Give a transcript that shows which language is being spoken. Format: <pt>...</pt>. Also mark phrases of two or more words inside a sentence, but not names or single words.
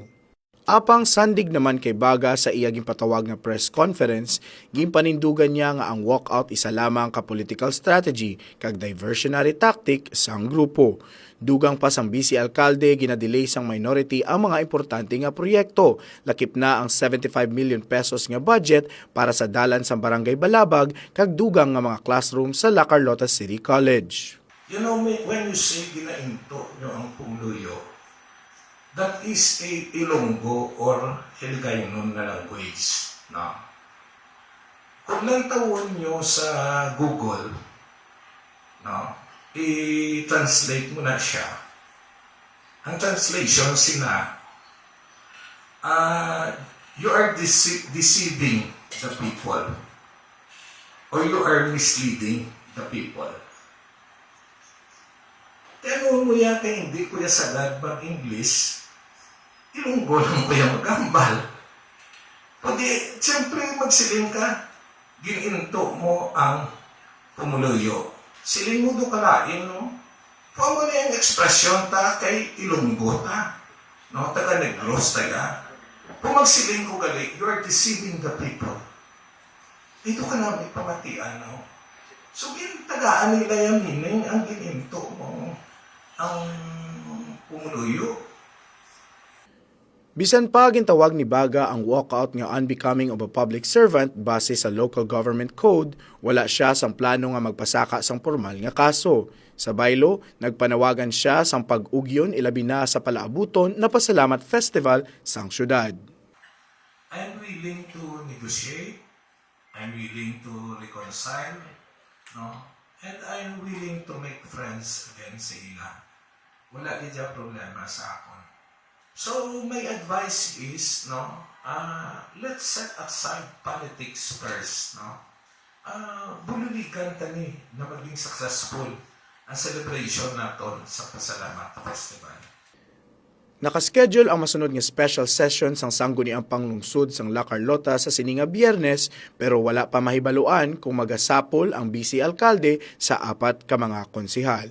<hil>Apang sandig naman kay Baga sa iyaging patawag nga</hil> <en>press conference,</en> <hil>ginpanindugan niya nga ang walkout isa lamang ka</hil> <en>political strategy</en> <hil>kag</hil> <en>diversionary tactic</en> <hil>sang grupo. Dugang pa sang vice alkalde ginadelay sang minority ang mga importante nga proyekto, lakip na ang 75 million pesos nga budget para sa dalan sang Barangay Balabag kag dugang nga mga classroom sa La Carlota City College.</hil> <en>You know, when you say</en> <hil>ginainto nyo ang pumuluyo,</hil> <en>that is a Ilonggo or Hiligaynon na language. No?</en> <hil>Kung nantawon nyo sa Google, no, i-translate mo na siya. Ang translation sina,</hil> <en>you are deceiving the people or you are misleading the people.</en> <tl>Tanong mo yan kaya hindi ko yan sagad mag-English,</tl> <hil>Ilonggo lang ko yan magambal. Pwede, siyempre magsiling ka, gininto mo ang pumuluyo. Siling mo do kalain, no? Paano na yung ekspresyon ta kay Ilonggo ta? No? Taga Negros, taga. Kung magsiling ko gali,</hil> <en>you are deceiving the people.</en> <hil>Ito ka na may pamatian, no? So, tagaan nila yung hining ang gininto mo ang pumuluyo. Bisan pa gintawag ni Baga ang walkout nga</hil> <en>unbecoming of a public servant</en> <hil>base sa</hil> <en>local government code,</en> <hil>wala siya sang plano nga magpasaka sang formal nga kaso. Sa baylo, nagpanawagan siya sang pag-ugyon ilabi na sa palaabuton na Pasalamat Festival sang syudad.</hil> <en>I'm willing to negotiate. I'm willing to reconcile. No? And I'm willing to make friends again</en> <hil>sa ila. Wala din dyan problema sa akon.</hil> <en>So, my advice is, no, let's set aside politics first, no?</en> <hil>Bululigan tani na maging successful ang celebration naton sa Pasalamat Festival. Nakaschedule ang masunod nga</hil> <en>special session</en> <hil>sang sangguniang panglungsod sang La Carlota sa sininga Biyernes pero wala pa mahibaluan kung magasapol ang vice alkalde sa apat ka mga konsehal.</hil>